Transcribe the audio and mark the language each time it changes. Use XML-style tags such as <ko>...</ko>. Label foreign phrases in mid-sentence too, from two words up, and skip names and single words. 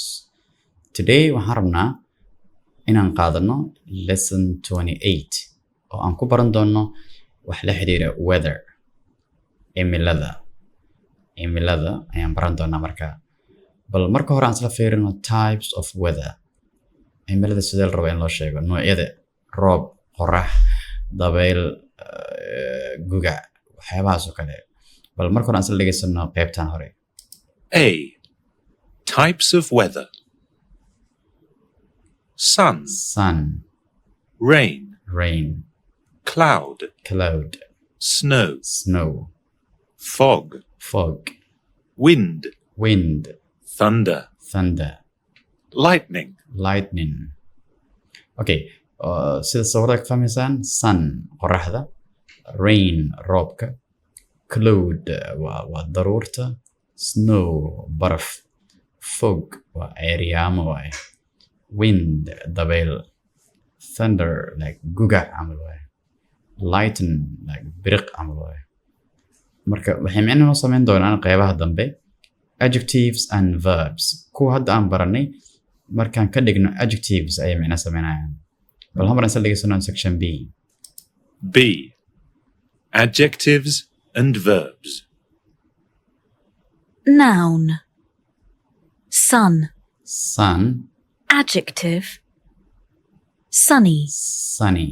<so>Today waxaan rabnaa inaan qaadano lesson 28 oo aan ku baran doono wax la xiriira weather, cimilada ayaan baran doonaa markaa. Bal marka hore aan isla fiirino</so> <en>types of weather.</en> <so>cimilada sidee la rabo in loo sheego noocyada: roob, qorax, dabeyl, gugac, waxyaabahaas oo kale. bal marka hore aan isla dhegeysano qaybtan hore.</so> <en>A. Types of weather. Sun, Sun, rain, rain, cloud, cloud, snow, snow, fog, fog, wind, wind, thunder, thunder, lightning, lightning.</en> <so>Okay, sida sawirada ka fahmaysaan, sun qoraxda, rain roobka, cloud waa daruurta, snow baraf, fog waa ceeryaamo waaye, wind dabeyl,</so> <en>thunder like</en> <so>gugac camal waaye,</so> <en>lightning like</en> <so>biriq camal waaye. marka waxay micno noo samayn doonaan qeybaha dambe</so> <en>adjectives and verbs.</en> <so>kuwa hadda aan baranay markaan ka dhigno adjectives ayay micno samaynayaan. bal hamar isla dhegeysano</so> <en>section B. B. Adjectives and verbs. Noun. Sun. Sun, Adjective. Sunny. sunny,</en>